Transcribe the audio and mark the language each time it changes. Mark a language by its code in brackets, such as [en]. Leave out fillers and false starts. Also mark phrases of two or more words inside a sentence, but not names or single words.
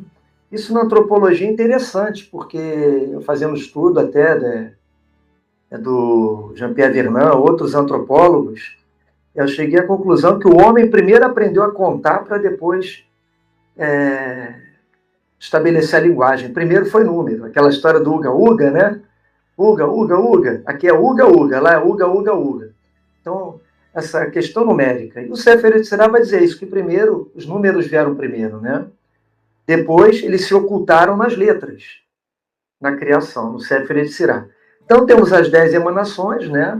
[pt] Isso na antropologia é interessante, porque eu fazendo estudo até do Jean-Pierre Vernant, outros antropólogos, eu cheguei à conclusão que o homem primeiro aprendeu a contar para depois estabelecer a linguagem. Primeiro foi número, aquela história do uga-uga, né? Uga, uga, uga. Aqui é uga, uga, lá é uga, uga, uga. Então, essa questão numérica. E o Sefer Yetzirah vai dizer isso, que primeiro, os números vieram primeiro, né? Depois, eles se ocultaram nas letras, na criação, no Sefer Yetzirah. Então, temos as 10 emanações, né?